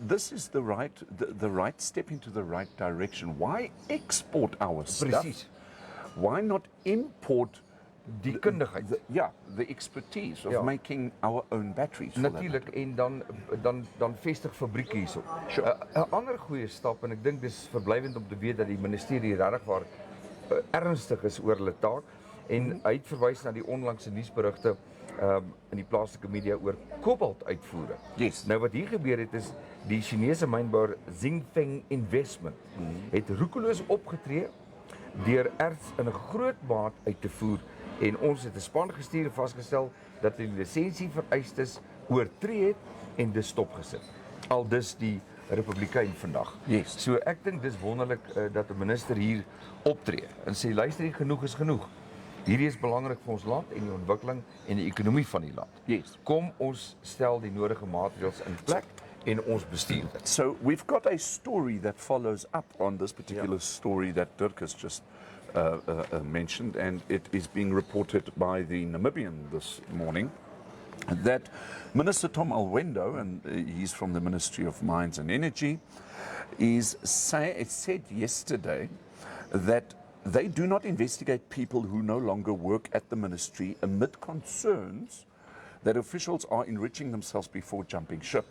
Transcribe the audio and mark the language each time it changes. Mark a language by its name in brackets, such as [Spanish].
[English] This is the right step into the right direction. Why export our stuff? [Afrikaans] Presies. [English] Why not import [Afrikaans] Die kundigheid. [English] the expertise of [Afrikaans] Ja. [English] making our own batteries? for that [Afrikaans] Natuurlik en dan vestig fabrieke hierso. [English] Sure. [Afrikaans] 'n Ander goeie stap en ek dink dis verblywend om te weet dat die ministerie regtig waar ernstig is oor hulle taak en hy het verwys na die onlangse nuusberigte in die plaaslike media oor kobaltuitvoere. [English] Yes. [Afrikaans] Nou wat hier gebeur het is die Chinese mynbouer Xingfeng Investment het roekeloos opgetree deur erts in 'n groot maat uit te voer en ons het 'n span gestuur en vasgestel dat hulle die lisensie vereistes oortree het en dis stopgesit. Aldus die Republikein vandag. [English] Yes. [Afrikaans] So ek dink dis wonderlik dat 'n minister hier optree en sê luister hier, genoeg is genoeg. Hierdie is belangrik vir ons land en die ontwikkeling en die ekonomie van die land. [English] Yes. [Afrikaans] Kom ons stel die nodige maatreëls in plek en ons bestuur dit. [English] So we've got a story that follows up on this particular story that Dirkas just mentioned, and it is being reported by the Namibian this morning, that Minister Tom Alwendo, and he's from the Ministry of Mines and Energy, said yesterday that they do not investigate people who no longer work at the ministry amid concerns that officials are enriching themselves before jumping ship.